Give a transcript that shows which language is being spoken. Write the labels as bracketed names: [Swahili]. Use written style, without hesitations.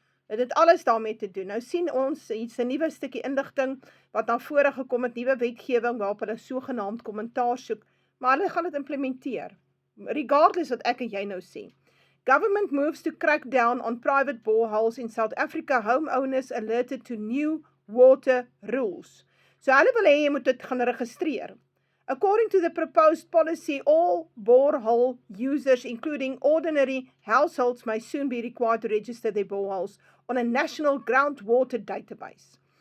[Afrikaans] Dit het alles daarmee te doen. Nou sien ons hier's 'n nuwe stukkie inligting wat na vore gekom het, nuwe wetgewing waarop hulle sogenaamd kommentaar soek, maar hulle gaan dit implementeer. Regardless wat ek en jy nou sê. [English] Government moves to crack down on private boreholes in South Africa. Homeowners alerted to new water rules. [Afrikaans] So hulle wil hê jy moet dit gaan registreer. [English] According to the proposed policy, all borehole users, including ordinary households, may soon be required to register their boreholes on a national groundwater database.